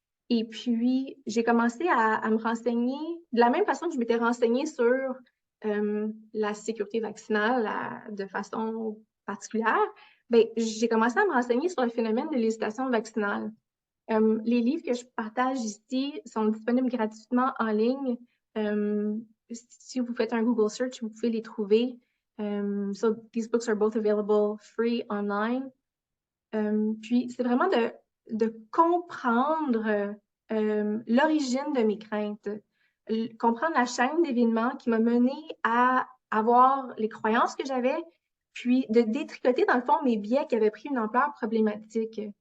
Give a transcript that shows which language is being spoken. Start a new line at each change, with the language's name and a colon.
French: Et puis, j'ai commencé à me renseigner de la même façon que je m'étais renseignée sur la sécurité vaccinale de façon particulière. Ben, j'ai commencé à me renseigner sur le phénomène de l'hésitation vaccinale. Les livres que je partage ici sont disponibles gratuitement en ligne. Si vous faites un Google search, vous pouvez les trouver.
English: So these books are both available free online.
French: Puis, c'est vraiment de comprendre l'origine de mes craintes, comprendre la chaîne d'événements qui m'a mené à avoir les croyances que j'avais, puis de détricoter, dans le fond, mes biais qui avaient pris une ampleur problématique.